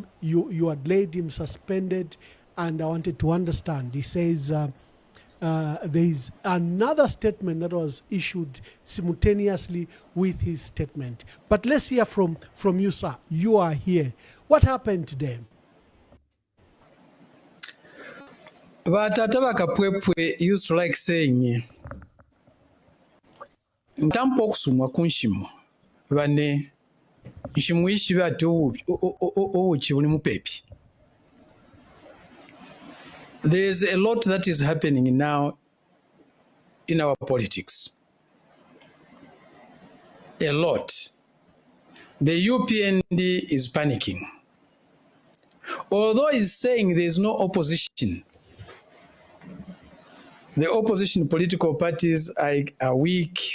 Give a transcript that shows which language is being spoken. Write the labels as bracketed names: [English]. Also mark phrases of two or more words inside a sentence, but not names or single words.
[English] You had laid him suspended, and I wanted to understand. He says there is another statement that was issued simultaneously with his statement. But let's hear from you, sir. You are here. What happened today? Batata bakapwepwe used to like saying, [Bemba] ntampa okusumwa kunshimo bane nshimuishi bati uchi buli mupepi. [English] There is a lot that is happening now in our politics. A lot. The UPND is panicking. Although it's saying there is no opposition, the opposition political parties are weak.